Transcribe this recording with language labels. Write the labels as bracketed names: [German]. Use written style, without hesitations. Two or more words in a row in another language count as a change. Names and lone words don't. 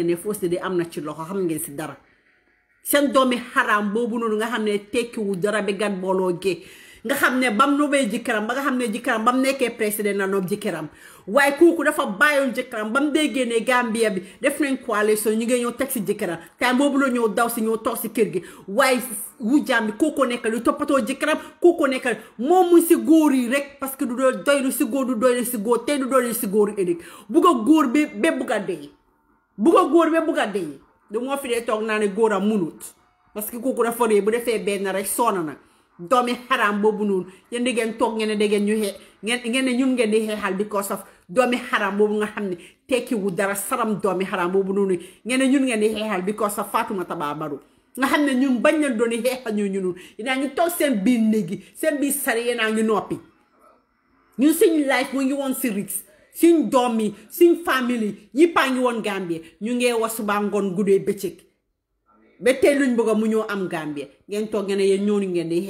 [Wolof] ne Fawcett am na ci loxo xam ngeen si dara seen doomi xaraam boobu noonu nga xam ne tekkiwu dara bi gan booloo gee nga xam ne bam nobee jëkkëram ba nga xam ne jëkkëram bam nekkee président na noob jëkkëram waaye kooku dafa bàyyoon jëkkëram bam déggee ne Gambia bi def nañ coalition ñu ngi ñëw teg si jëkkëram te boobu la ñëw daw si ñëw toog si kër gi waaye wu jàmbi kooku nekk lu toppatoo jëkkëram kooku nekk moom mu si góor yi rek parce que du doylu si góor du doylu si góor te du doylu si góor yi ëllëg bugg a góor bi ba bugg a dee du moo fi dee toog naa ne góor a munut parce que kooku dafa ree bu defee benn rek soona nag doomi xaraam boobu noonu yéen di ngeen toog ngeen ne da ngeen ñu ngeen ne ñun ngeen di xeexal [English] because of [Wolof] doomi xaraam boobu nga xam ne tekkiwu dara saram doomi xaraam boobu noonu ngeen ne ñun ngeen di xeexal [English] because of [Wolof] Fatoumata Bah Barrow nga xam ne ñun bañ leen doon xeexal ñun dinaa ñu toog seen biir néegi seen biir sari yéenaa ñu noppi ñun suñ life mu ngi woon si risque suñ doom yi suñ famille yi paa ngi woon Gambie ñu ngee wax suba ngoon guddee bëccëg ba tey luñ bëgg mu ñoo am Gambie ngeen toog ngeen ne yéen ñooñu ngeen